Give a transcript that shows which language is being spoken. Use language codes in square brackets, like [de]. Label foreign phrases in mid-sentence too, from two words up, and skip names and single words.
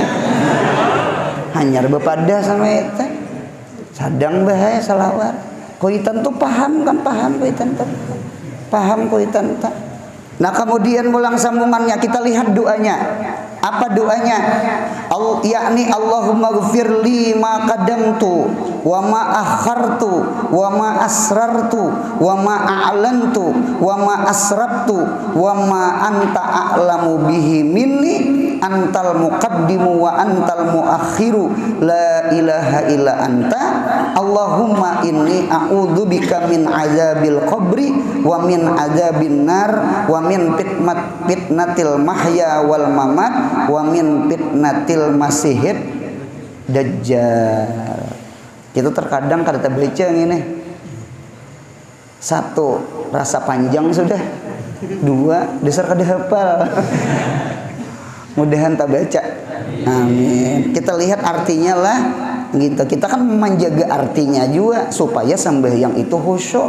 [bjn] Hanyar bepada sama eta. Sadang bahaya salawar. Kuitan tuh paham kan kuitan tuh. Paham kuitan tuh. Nah, kemudian mulang sambungannya kita lihat doanya. Apa doanya? Yakni [ar] اللهم اغفر لي ما قدمت وما أخرت وما أسررت وما أعلنت وما أسرفت وما أنت أعلم به مني أنت المقدم وأنت المؤخر لا إله إلا أنت اللهم إني أعوذ بك من عذاب القبر ومن عذاب النار ومن فتنة المحيا والممات ومن فتنة المسيح الدجال. [bjn] Itu terkadang kada baca ini. Satu, rasa panjang sudah. Dua, dasar kada hafal. Mudahan tak baca. Amin. Kita lihat artinya lah. Gitu. Kita kan menjaga artinya juga supaya sembahyang itu khusyuk.